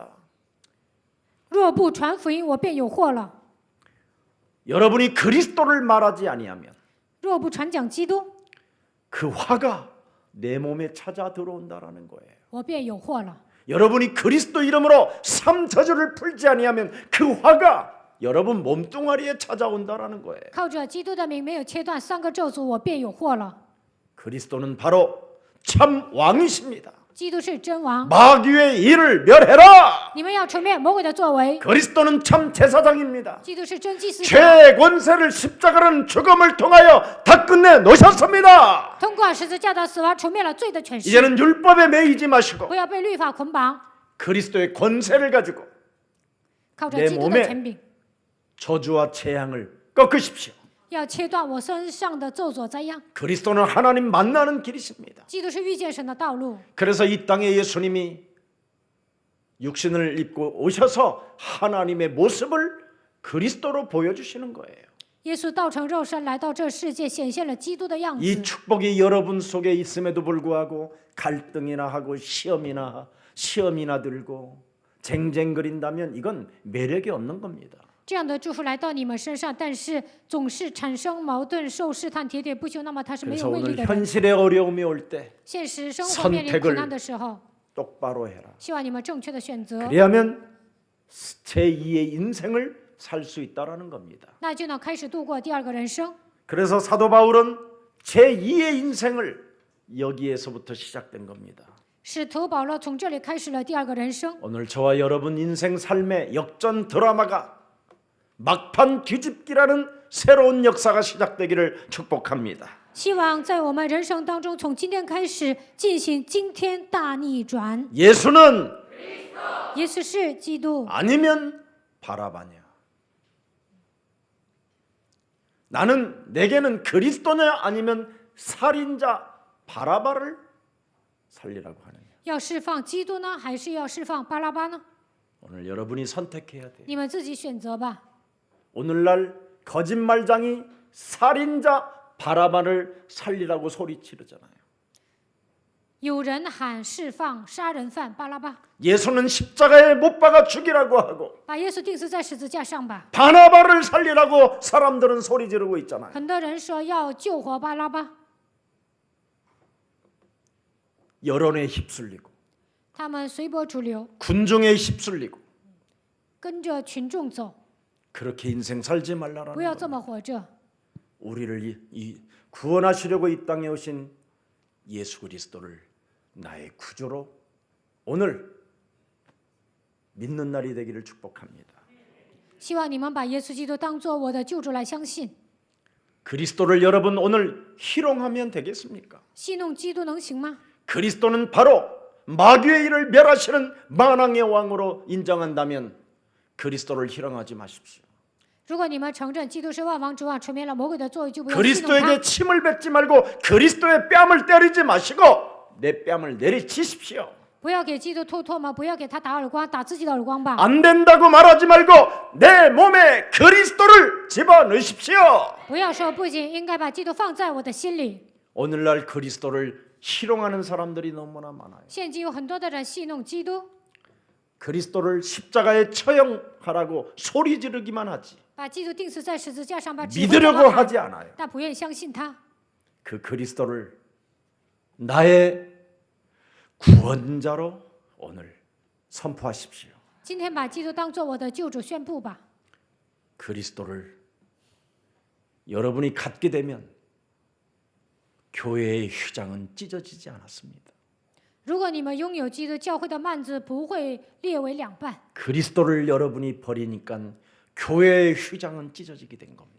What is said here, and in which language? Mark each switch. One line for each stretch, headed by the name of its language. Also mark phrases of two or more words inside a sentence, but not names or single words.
Chinese: 若不传福音，我便有祸了。
Korean: 여러분이 그리스도를 말하지 아니하면
Chinese: 若不传讲基督，
Korean: 그 화가 내 몸에 찾아 들어온다라는 거예요.
Chinese: 我便有祸了。
Korean: 여러분이 그리스도 이름으로 삼저주를 풀지 아니하면 그 화가 여러분 몸뚱아리에 찾아온다라는 거예요.
Chinese: 靠着基督的名没有切断3个咒诅，我便有祸了。
Korean: 그리스도는 바로 참 왕이십니다.
Chinese: 基督是真王，
Korean: 마귀의 일을 멸해라.
Chinese: 你们要除灭魔鬼的作为。
Korean: 그리스도는 참 제사장입니다.
Chinese: 基督是真祭司长，
Korean: 죄의 권세를 십자가라는 죽음을 통하여 다 끝내 놓으셨습니다.
Chinese: 通过十字架的死亡除灭了罪的权势。
Korean: 이제는 율법에 매이지 마시고
Chinese: 不要被律法捆绑，
Korean: 그리스도의 권세를 가지고
Chinese: 靠着基督的权柄，
Korean: 저주와 재앙을 꺾으십시오.
Chinese: 要切断我身上的咒诅灾殃。
Korean: 그리스도는 하나님 만나는 길이십니다.
Chinese: 基督是遇见神的道路。
Korean: 그래서 이 땅에 예수님이 육신을 입고 오셔서 하나님의 모습을 그리스도로 보여주시는 거예요.
Chinese: 耶稣道成肉身来到这世界，显现了基督的样
Korean: 이
Chinese: 子。
Korean: 축복이 여러분 속에 있음에도 불구하고 갈등이나 하고 시험이나 들고 쟁쟁거린다면 이건 매력이 없는 겁니다.
Chinese: 这样的祝福来到你们身上，但是总是产生矛盾、受试探、喋喋不休，那么他是没
Korean: 그래서
Chinese: 有魅力
Korean: 오늘
Chinese: 的人。
Korean: 현실의 어려움이 올 때
Chinese: 现实生活面临苦难的时候，
Korean: 똑바로 해라.
Chinese: 希望你们正确的选择，
Korean: 그래야면 제2의 인생을 살 수 있다라는 겁니다.
Chinese: 那就能开始度过第二个人生。
Korean: 그래서 사도 바울은 제2의 인생을 여기에서부터 시작된 겁니다.
Chinese: 使徒保罗从这里开始了第二个人生。
Korean: 오늘 저와 여러분 인생 삶의 역전 드라마가 막판 뒤집기라는 새로운 역사가 시작되기를 축복합니다.
Chinese: 希望在我们人生当中，从今天开始进行惊天大逆转。
Korean: 예수는
Chinese: 耶稣是基督，
Korean: 아니면 바라바냐. 내게는 그리스도냐 아니면 살인자 바라바를 살리라고 하느냐.
Chinese: 要释放基督呢，还是要释放巴拉巴呢？
Korean: 오늘 여러분이 선택해야 돼요.
Chinese: 你们自己选择吧。
Korean: 오늘날 거짓말장이 살인자 바라바를 살리라고 소리치르잖아요.
Chinese: 有人喊释放杀人犯巴拉巴，
Korean: 예수는 십자가에 못 박아 죽이라고 하고
Chinese: 把耶稣钉死在十字架上吧。
Korean: 바나바를 살리라고 사람들은 소리 지르고 있잖아요.
Chinese: 很多人说要救活巴拉巴，
Korean: 여론에 휩쓸리고
Chinese: 他们随波逐流，
Korean: 군중에 휩쓸리고
Chinese: 跟着群众走，
Korean: 그렇게 인생 살지
Chinese: 不
Korean: 말라라는
Chinese: 要
Korean: 거예요.
Chinese: 这么活着。
Korean: 우리를 구원하시려고 이 땅에 오신 예수 그리스도를 나의 구주로 오늘 믿는 날이 되기를 축복합니다.
Chinese: 希望你们把耶稣基督当作我的救主来相信。
Korean: 그리스도를 여러분 오늘 희롱하면 되겠습니까?
Chinese: 戏弄基督能行吗？
Korean: 그리스도는 바로 마귀의 일을 멸하시는 만왕의 왕으로 인정한다면 그리스도를 희롱하지 마십시오.
Chinese: 如果你们承认基督是万王之王，除灭了魔鬼的作为，就不要戏弄
Korean: 그리스도에게
Chinese: 他。
Korean: 침을 뱉지 말고 그리스도의 뺨을 때리지 마시고 내 뺨을 내리치십시오.
Chinese: 不要给基督吐唾沫，不要给他打耳光，打自己的耳光吧。
Korean: 안 된다고 말하지 말고 내 몸에 그리스도를 집어넣으십시오.
Chinese: 不要说不仅应该把基督放在我的心里。
Korean: 오늘날 그리스도를 희롱하는 사람들이 너무나 많아요.
Chinese: 现今有很多的人戏弄基督，
Korean: 그리스도를 십자가에 처형하라고 소리 지르기만 하지
Chinese: 把基督钉死在十字架上，把指挥
Korean: 믿으려고
Chinese: 他们喊
Korean: 하지 않아요.
Chinese: 但不愿意相信他。
Korean: 그 그리스도를 나의 구원자로 오늘 선포하십시오.
Chinese: 今天把基督当作我的救主宣布吧。
Korean: 그리스도를 여러분이 갖게 되면 교회의 휘장은 찢어지지 않았습니다.
Chinese: 如果你们拥有基督，教会的幔子不会裂为两半。
Korean: 그리스도를 여러분이 버리니까 교회의 휘장은 찢어지게 된 겁니다.